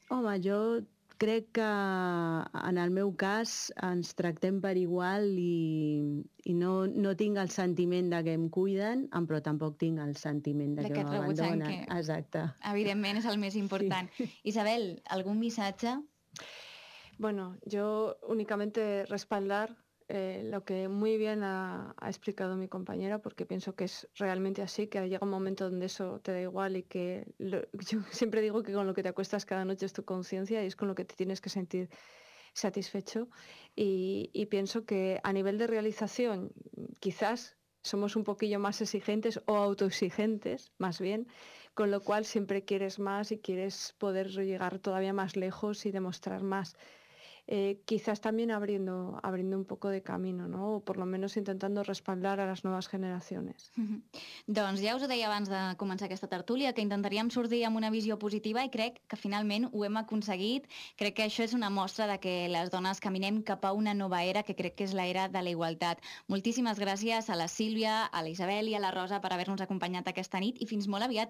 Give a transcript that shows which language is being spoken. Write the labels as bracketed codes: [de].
[ca] Home, jo crec que en el meu cas ens tractem per igual i no tinc el sentiment de que em cuiden, però tampoc tinc el sentiment de que m'abandonen. Exacte. Evidentment és el més important. Sí. Isabel, algun missatge? [es] Bueno, yo únicamente respaldar lo que muy bien ha explicado mi compañera, porque pienso que es realmente así, que llega un momento donde eso te da igual y que yo siempre digo que con lo que te acuestas cada noche es tu conciencia y es con lo que te tienes que sentir satisfecho. Y pienso que a nivel de realización quizás somos un poquillo más exigentes o autoexigentes, más bien, con lo cual siempre quieres más y quieres poder llegar todavía más lejos y demostrar más. quizás también abriendo un poco de camino, ¿no? O por lo menos intentando respaldar a las nuevas generaciones. [ca] Doncs ja us ho deia abans de començar aquesta tertúlia, que intentaríem sortir amb una visió positiva i crec que finalment ho hem aconseguit. Crec que això és una mostra de que les dones caminem cap a una nova era, que crec que és l'era de la igualtat. Moltíssimes gràcies a la Sílvia, a la Isabel i a la Rosa per haver-nos acompanyat aquesta nit i fins molt aviat.